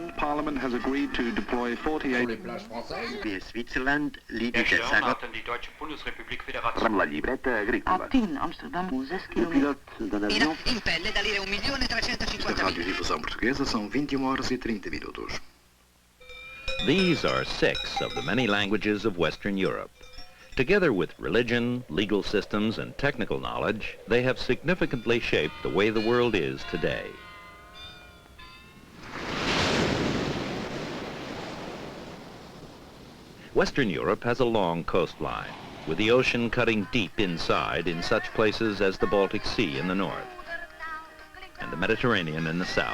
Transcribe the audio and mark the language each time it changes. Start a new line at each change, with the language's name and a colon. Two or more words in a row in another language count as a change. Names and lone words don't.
English: Parliament has agreed to deploy 48... Switzerland,
German: hatten die Deutsche Bundesrepublik Föderation.
Italian: La libretta agricola.
Dutch: In Amsterdam,
Italian: In pelle da lire 1.350.000.
Portuguese: Radiodifusão portuguesa são 21h30.
English: These are 6 of the many languages of Western Europe. Together with religion, legal systems, and technical knowledge, they have significantly shaped the way the world is today. Western Europe has a long coastline, with the ocean cutting deep inside in such places as the Baltic Sea in the north and the Mediterranean in the south.